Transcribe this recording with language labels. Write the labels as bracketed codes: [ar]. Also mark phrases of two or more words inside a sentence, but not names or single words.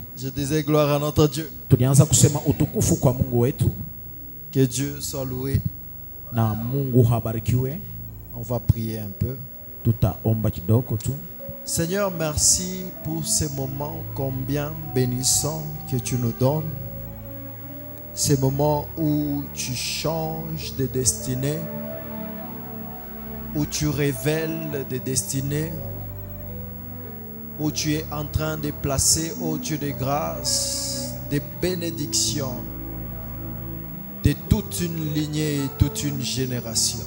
[fr] Je disais gloire à notre Dieu. [sw] Tulianza kusema utukufu kwa Mungu wetu. [fr] Que Dieu soit loué. [sw] Na Mungu habarikiwe. [fr] On va prier un peu. [sw] Tutaomba kidogo tu. [fr] Seigneur, merci pour ces moments combien bénissants que tu nous donnes. Ces moments où tu changes de destinée, où tu révèles des destinées, où tu es en train de placer au Dieu de grâce des bénédictions de toute une lignée et toute une génération.